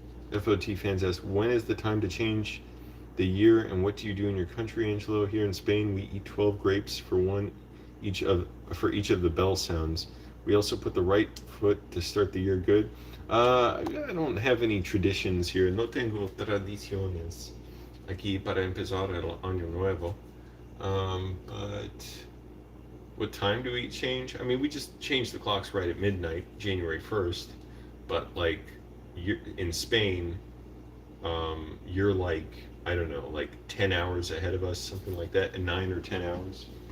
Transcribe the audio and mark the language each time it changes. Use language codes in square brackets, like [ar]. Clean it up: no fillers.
[en] FOT fans ask, when is the time to change the year, and what do you do in your country, Angelo? Here in Spain, we eat 12 grapes for each of the bell sounds. We also put the right foot to start the year good. I don't have any traditions here. [es] No tengo tradiciones aquí para empezar el año nuevo. [en] But what time do we change? I mean, we just change the clocks right at midnight, January 1st. But like, in Spain, you're like, I don't know, like 10 hours ahead of us, something like that, in 9 or 10 hours.